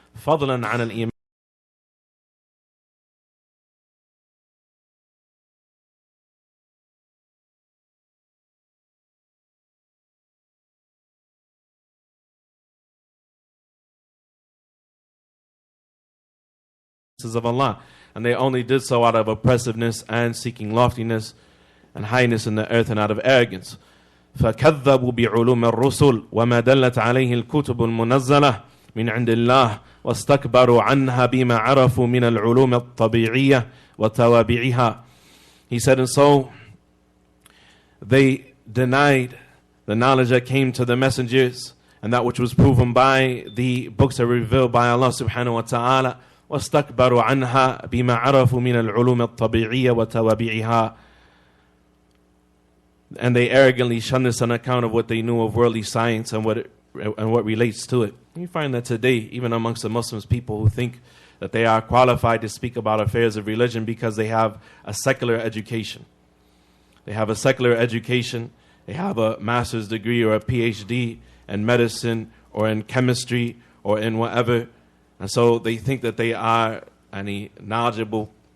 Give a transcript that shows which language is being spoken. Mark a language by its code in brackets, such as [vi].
[ar] فضلا عن الإيمان [en] of Allah, and they only did so out of oppressiveness and seeking loftiness and highness in the earth and out of arrogance. [ar] فكذبوا بعلوم الرسل وما دلت عليه الكتب المنزلة من عند الله واستكبروا عنها بما عرفوا من العلوم الطبيعية وتوابعها. [en] He said, and so they denied the knowledge that came to the messengers and that which was proven by the books that were revealed by Allah subhanahu wa ta'ala. [ar] واستكبروا عنها بما عرفوا من العلوم الطبيعية وتوابعها. [en] And they arrogantly shunned this on account of what they knew of worldly science and what relates to it. You find that today, even amongst the Muslims, people who think that they are qualified to speak about affairs of religion because they have a secular education. They have a secular education. They have a master's degree or a PhD in medicine or in chemistry or in whatever. And so they think that they are any knowledgeable